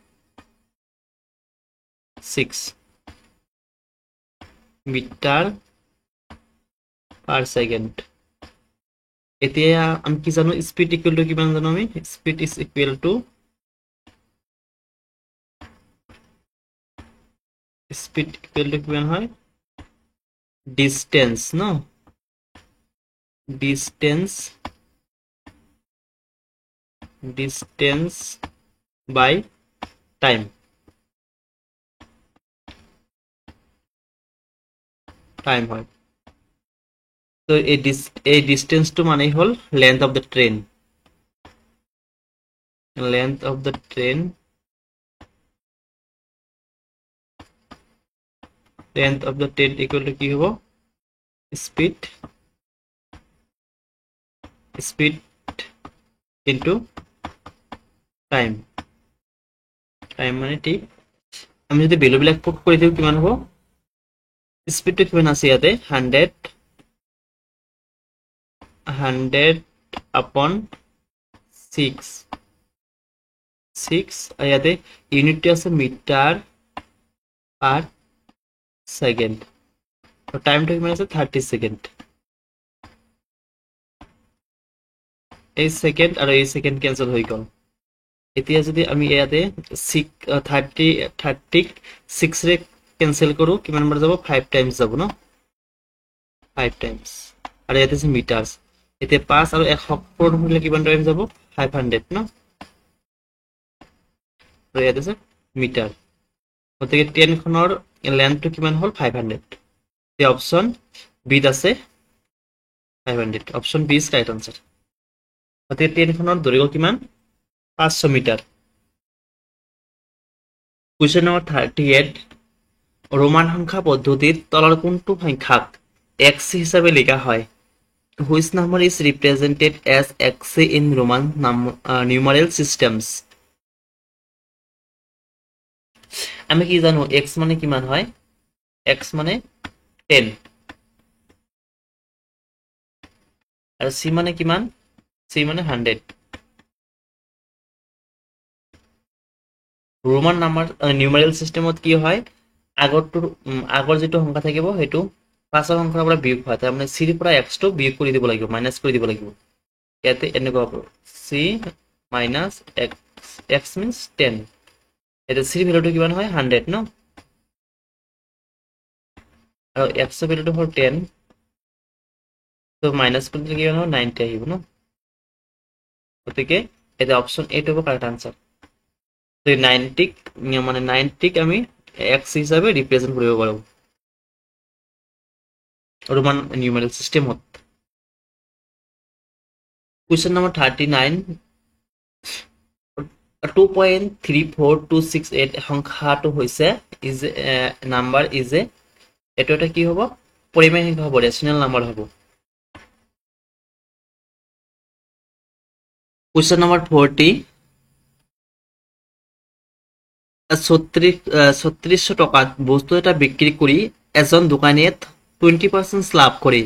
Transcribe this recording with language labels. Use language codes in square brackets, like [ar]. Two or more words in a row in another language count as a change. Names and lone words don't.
[as] 6 [en] meter per second [as] এতিয়া আমি কি জানো [en] speed equal to [as] কিমান জানো আমি [en] speed is equal to [as] কিমান হয় distance no [en] distance by time [as] হয় তো এই distance to মানে হল [en] length of the train equal to [as] কি হ'ব [en] speed into time [as] মানে ঠিক আমি যদি ভ্যালু বিলাক পুট কৰি দিও কিমান হ'ব স্পিড তো কিমান আছে ইয়াতে [en] 100 upon 6 [as] ইয়াতে ইউনিটটো আছে [en] meter per second [as] তো টাইমটো কিমান আছে 30 সেকেন্ড এই সেকেন্ড আৰু এই সেকেন্ড ক্যান্সেল হৈ গল এতিয়া যদি আমি ইয়াতে 36 ৰে ক্যান্সেল কৰো কিমান বাৰ যাব 5 টাইমস যাব ন 5 টাইমস আৰু ইয়াতে আছে মিটাৰস এতিয়া 5 আৰু 1 পূৰণ হ'লে কিমান টাইম যাব 500 ন আৰু ইয়াতে আছে মিটাৰ গতিকে ট্ৰেনখনৰ লেন্থটো কিমান হল 500 [en] the option B [as] আছে 500 [en] option B is right answer [as] গতিকে ট্ৰেনখনৰ দৈৰ্ঘ্য কিমান 500 মিটাৰ [en] question number [as] 38 ৰোমান সংখ্যা পদ্ধতিত তলৰ কোনটো সংখ্যাক x হিচাপে লিখা হয় [en] Which number is represented as x in Roman numeral systems? [as] আমি কি জানো x মানে কিমান হয়? x মানে 10 আৰু c মানে কিমান? c মানে 100. [en] Roman number numeral system [as] ত কি হয়? আগৰ যেটো সংখ্যা থাকিব হেতু পাছৰ সংখ্যাৰ পৰা বিয়োগ হয়। তাৰ মানে c ৰ পৰা x টো বিয়োগ কৰি দিব লাগিব, মাইনাস কৰি দিব লাগিব। ইয়াতে এনেকুৱা হ'ব [en] c minus x means 10. [as] এটা c ভ্যালুটো কিমান হয় 100 ন, আৰু x ৰ ভ্যালুটো হ'ল 10, তো মাইনাস কৰিলে কিমান হ'ব 90 আহিব ন। গতিকে এটা অপশন এ টো হ'ব [en] correct answer. [as] তো 90 মানে 90 আমি x হিসাবে রিপ্রেজেন্ট কৰিব পাৰো [en] Roman numeral system. Question number 39. [as] 2.34268 সংখ্যাটো হৈছে ইজ নাম্বার ইজ এ, এটো এটা কি হ'ব পৰিমেয় সংখ্যা হ'ব, [en] rational number [as] হ'ব। [en] Question number 40. [as] 3600 টাকাত বস্তু এটা বিক্রি কৰি এজন দোকানীয়ে 20% লাভ কৰে।